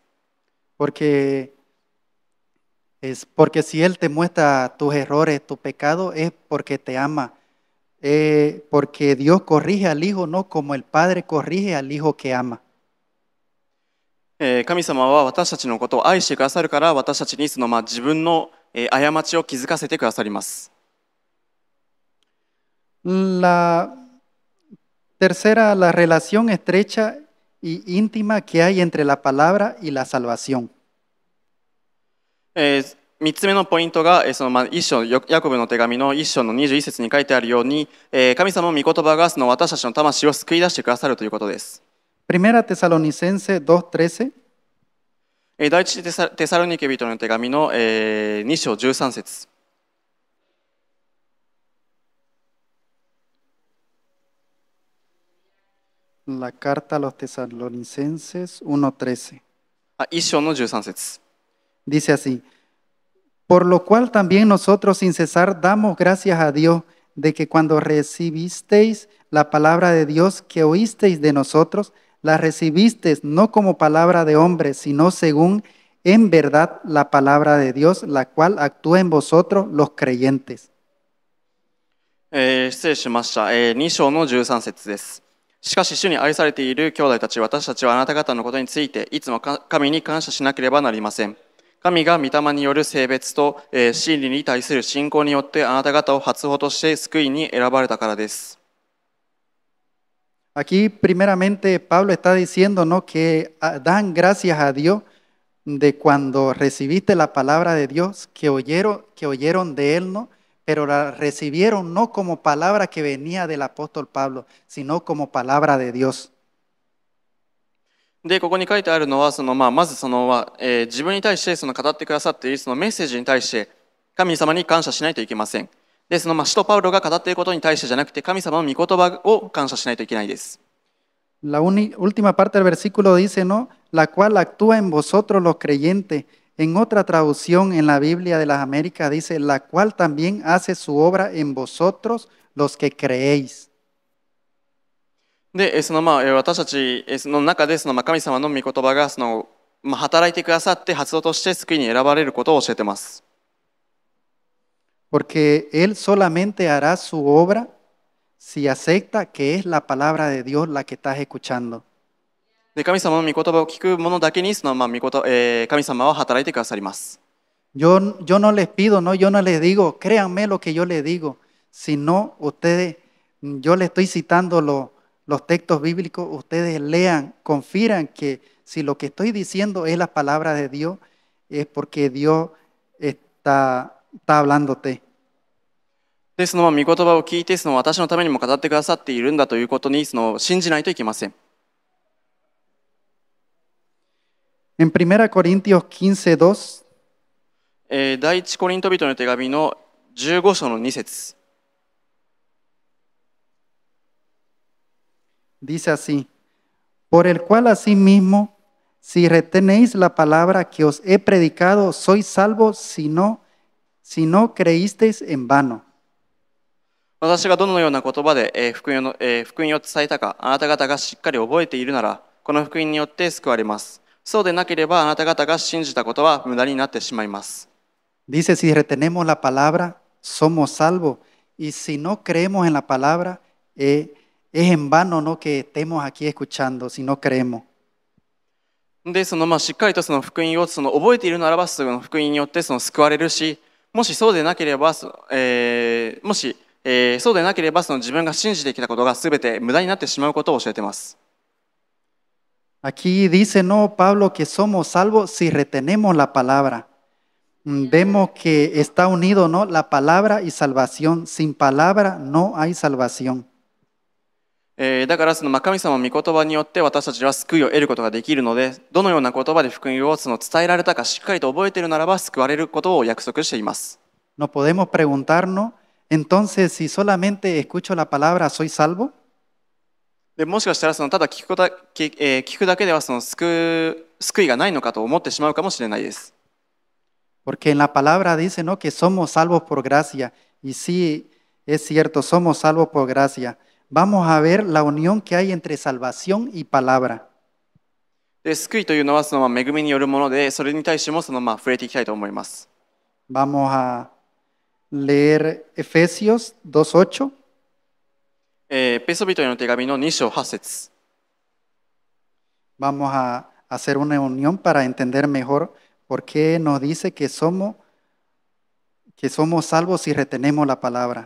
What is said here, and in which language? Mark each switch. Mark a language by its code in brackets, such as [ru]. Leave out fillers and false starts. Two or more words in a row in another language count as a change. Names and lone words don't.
[es] Porque si Él te muestra tus errores, tu pecado, es porque te ama. Porque Dios corrige al Hijo, no como el Padre corrige al Hijo que ama. [ja] 神様は私たちのことを愛してくださるから、私たちに自分の過ちを気づかせてくださります。 [es] La tercera, la relación estrecha y íntima que hay entre la palabra y la salvación. [ja] 3 つ目のポイントが、一章ヤコブの手紙の1章の21節に書いてあるように、神様の御言葉が私たちの魂を救い出してくださるということです。 [es] Primera Tesalonicense 2:13. [ja] 第一テサロニケ人の手紙の2章13節。 [es] La carta a los tesalonicenses 1:13. [ja] 1 章の13節。 [es] Dice así: Por lo cual también nosotros sin cesar damos gracias a Dios de que cuando recibisteis la palabra de Dios que oísteis de nosotros, la recibisteis no como palabra de hombre, sino según en verdad la palabra de Dios, la cual actúa en vosotros los creyentes. [ja] 失礼しました。2章の13節です。しかし主に愛されている兄弟たち、私たちはあなた方のことについていつも神に感謝しなければなりません。神が御霊による性別と真理に対する信仰によってあなた方を初歩として救いに選ばれたからです。 [es] Aquí primeramente Pablo está diciendo, ¿no?, que dan gracias a Dios de cuando recibiste la palabra de Dios, que oyeron de él, ¿no? Pero la recibieron no como palabra que venía del apóstol Pablo, sino como palabra de Dios. [ja] で、ここに書いてあるのは、まず自分に対して語ってくださっているそのメッセージに対して神様に感謝しないといけません。で、使徒パウロが語っていることに対してじゃなくて、神様の御言葉を感謝しないといけないです。 [es] La última parte del versículo dice, ¿no?, la cual actúa en vosotros los creyentes. En otra traducción en la Biblia de las Américas dice, la cual también hace su obra en vosotros los que creéis. [ja] で、私たちの中で神様の御言葉が働いてくださって発動として救いに選ばれることを教えています。 [es] Porque Él solamente hará su obra si acepta que es la palabra de Dios la que estás escuchando. [ja] で、神様の御言葉を聞く者だけに神様は働いてくださります。 [es] Yo no les pido, no, yo no les digo, créanme lo que yo les digo, sino ustedes, yo les estoy citando los textos bíblicos, ustedes lean, confían que si lo que estoy diciendo es la palabra de Dios, es porque Dios está hablándote. [ja] で、御言葉を聞いて、私のためにも語ってくださっているんだということに信じないといけません。 [es] En 1 Corintios 15:2, [ja] 第一コリント人の手紙の15章の2節 [es] dice así, por el cual asimismo, si retenéis la palabra que os he predicado, sois salvos si no creísteis en vano. [ja] 私がどのような言葉で福音を伝えたか、あなた方がしっかり覚えているなら、この福音によって救われます。そうでなければあなた方が信じたことは無駄になってしまいます。 [es] Dice, si retenemos la palabra, somos salvos. Y si no creemos en la palabra, es en vano, ¿no?, que estemos aquí escuchando, si no creemos. [ja] で、しっかりと福音を覚えているならば、その福音によって救われるし、もしそうでなければ、そうでなければ自分が信じてきたことがすべて無駄になってしまうことを教えています。 [es] Aquí dice, no, Pablo, que somos salvos si retenemos la palabra. Vemos que está unido, ¿no?, la palabra y salvación. Sin palabra no hay salvación. [ja] だから神様の御言葉によって私たちは救いを得ることができるので、どのような言葉で福音を伝えられたかしっかりと覚えているならば救われることを約束しています。 [es] No podemos preguntarnos, entonces, si solamente escucho la palabra, ¿soy salvo? [ja] で、もしかしたらただ聞くだけでは救いがないのかと思ってしまうかもしれないです。 [es] Porque en la palabra dice, ¿no?, que somos salvos por gracia. Y sí, es cierto, somos salvos por gracia. Vamos a ver la unión que hay entre salvación y palabra. [ja] で、救いというのは恵みによるもので、それに対しても触れていきたいと思います。 [es] Vamos a leer Efesios 2:8. [ja] ペソビトへの手紙の2章8節 [es] Vamos a hacer una unión para entender mejor por qué nos dice que somos salvos si retenemos la palabra.